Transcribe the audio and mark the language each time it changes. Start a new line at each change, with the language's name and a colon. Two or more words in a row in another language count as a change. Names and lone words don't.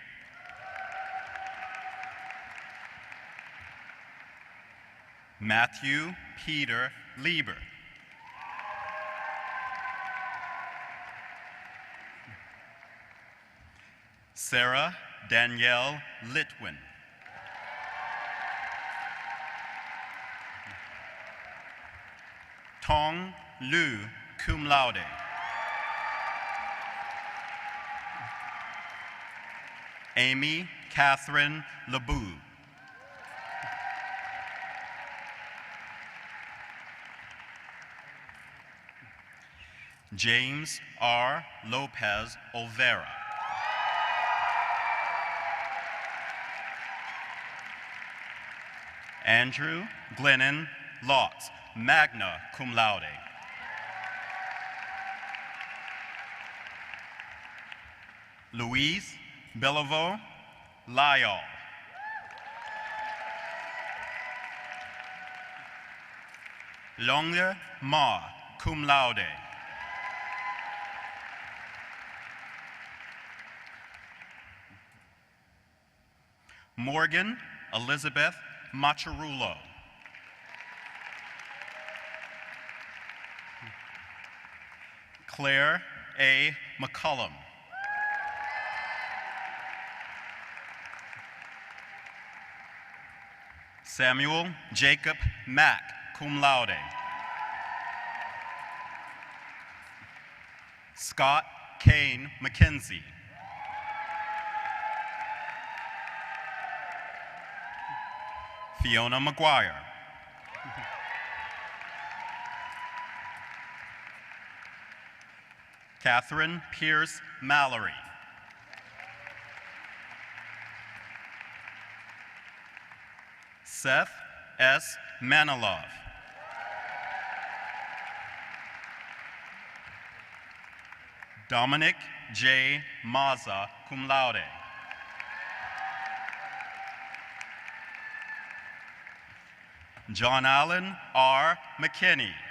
English: Matthew Peter Lieber. Sarah Danielle Litwin. Tong Lu,
Latin: cum laude.
English: Amy Catherine LeBou. James R. Lopez Olvera. Andrew Glennon Lotz,
Latin: magna cum laude.
English: Louise Beliveau Lyall. Longue Ma,
Latin: cum laude.
English: Morgan Elizabeth Macharulo. Claire A. McCullum. Samuel Jacob Mack,
Latin: cum laude.
English: Scott Kane McKenzie. Fiona McGuire. Catherine Pierce Mallory. Seth S. Manilov. Dominic J. Maza,
Latin: cum laude.
English: John Allen R. McKinney.